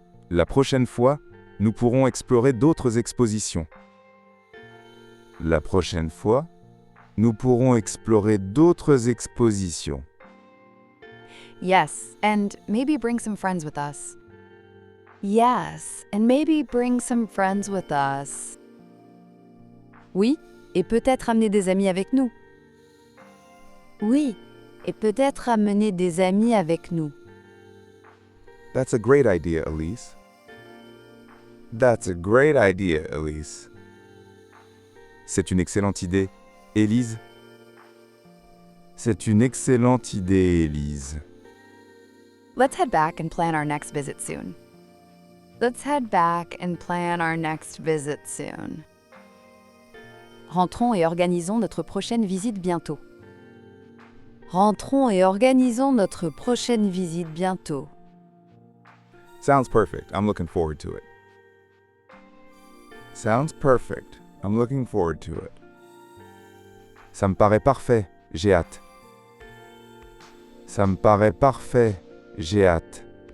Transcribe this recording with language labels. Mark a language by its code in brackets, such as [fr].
[fr] La prochaine fois, nous pourrons explorer d'autres expositions. La prochaine fois, nous pourrons explorer d'autres expositions. [en] Yes, and maybe bring some friends with us. Yes, and maybe bring some friends with us. [fr] Oui, et peut-être amener des amis avec nous. Oui, et peut-être amener des amis avec nous. [en] That's a great idea, Elise. That's a great idea, Elise. [fr] C'est une excellente idée, Élise. C'est une excellente idée, Élise. [en] Let's head back and plan our next visit soon. Let's head back and plan our next visit soon. [fr] Rentrons et organisons notre prochaine visite bientôt. Rentrons et organisons notre prochaine visite bientôt. [en] Sounds perfect. I'm looking forward to it. Sounds perfect. I'm looking forward to it. [fr] Ça me paraît parfait, j'ai hâte. Ça me paraît parfait. J'ai hâte.